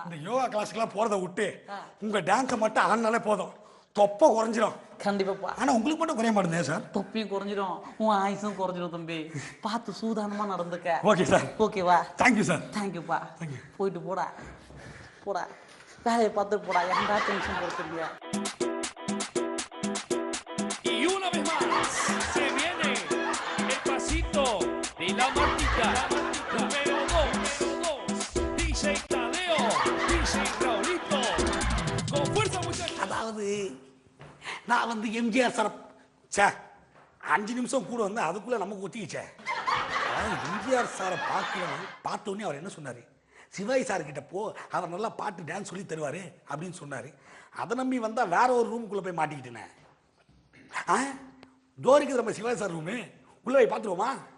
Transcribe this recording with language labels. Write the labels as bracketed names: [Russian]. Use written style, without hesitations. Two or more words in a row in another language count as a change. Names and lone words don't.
[Tamil] இந்த யோகா கிளாஸ்க்குலாம் போறதை விட்டு உங்க டான்ஸை மட்டும் ஆடினாலே போதும், தொப்பை குறைஞ்சிரும். கண்டிப்பாப்பா ஆனா உங்களுக்கு மட்டும் குறைய மாட்டேங்குதே சார். தொப்பியும் குறைஞ்சிடும் உன் ஆயுசும் குறைஞ்சிடும் தம்பி பார்த்து சூதானமா நடந்துக்க ஓகே சார். ஓகேவா [English] Thank you sir. thank you pa Thank you. [Tamil] போயிட்டு போடா போடா வேலையை பார்த்து போடா எந்த டென்ஷன் கொடுத்துருங்க [Spanish] Y una vez más se viene el pasito de la Martita. Número 2, DJ Tadeo, DJ Raulito. Con fuerza muchachos. [Tamil] அதாவது நான் வந்து எம்ஜிஆர் சார் சார் 5 நிமிஷம் கூட வந்து அதுக்குள்ள நமக்கு ஒத்திக்கிச்சே. அதாவது எம்ஜிஆர் சாரை பார்த்தோன்னே அவர் என்ன சொன்னார், சிவாஜி சார் கிட்ட போ, அவர் நல்லா பாட்டு டான்ஸ் சொல்லி தருவார் அப்படின்னு சொன்னார். அதை நம்பி வந்தால் வேற ஒரு ரூமுக்குள்ளே போய் மாட்டிக்கிட்டேனே. ஜோருக்கு நம்ம சிவாஜி சார் ரூமு உள்ள போய் பார்த்துருவோமா?